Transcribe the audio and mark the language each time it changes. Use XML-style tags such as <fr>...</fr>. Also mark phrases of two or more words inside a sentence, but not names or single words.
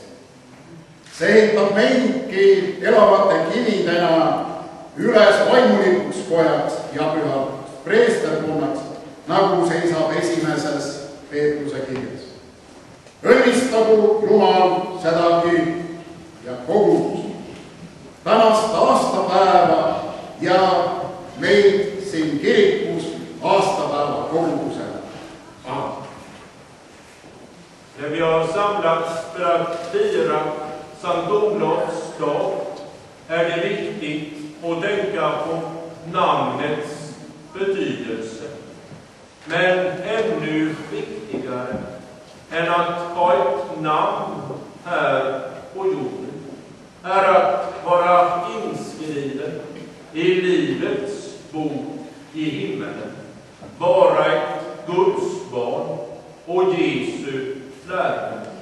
<et>See ehitab meidki elavate kividena üles vaimulikuks pojaks ja pühaks preesterkonnaks, nagu seisab esimeses Peetruse kirjas. Õnnistagu Jumal seda kirikut ja kogudust, tänast aastapäeva ja meid siin kirikus aastapäeva kogudusena.</et> <sv>När vi har samlats för att fira Sankt Olofs dag är det viktigt att tänka på namnets betydelse. Men ännu viktigare än att ha ett namn här på jorden är att vara inskriven i livets bok i himmelen, vara ett Guds barn och Jesu lärare.</sv>